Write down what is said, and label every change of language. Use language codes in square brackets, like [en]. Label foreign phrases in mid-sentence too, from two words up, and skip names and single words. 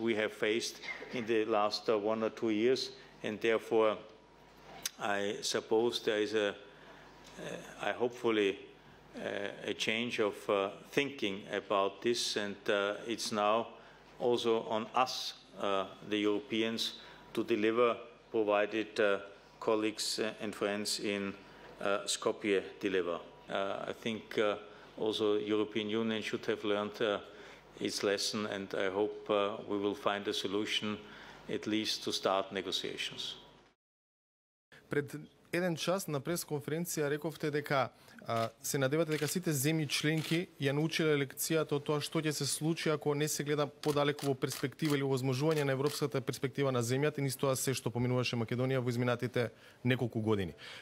[en] we have faced in the last 1 or 2 years, and therefore I suppose there is I hopefully a change of thinking about this, and it's now also on us, the Europeans, to deliver, provided colleagues and friends in Skopje deliver. I think also the European Union should have learned its lesson, and I hope we will find a solution at least to start negotiations. [mk] Пред еден час на пресконференција рековте дека се надевате дека сите земји членки ја научиле лекцијата од тоа што ќе се случи ако не се гледа подалеку во перспектива или возможување на европската перспектива на земјата, и тоа се што поминуваше Македонија во изминатите неколку години.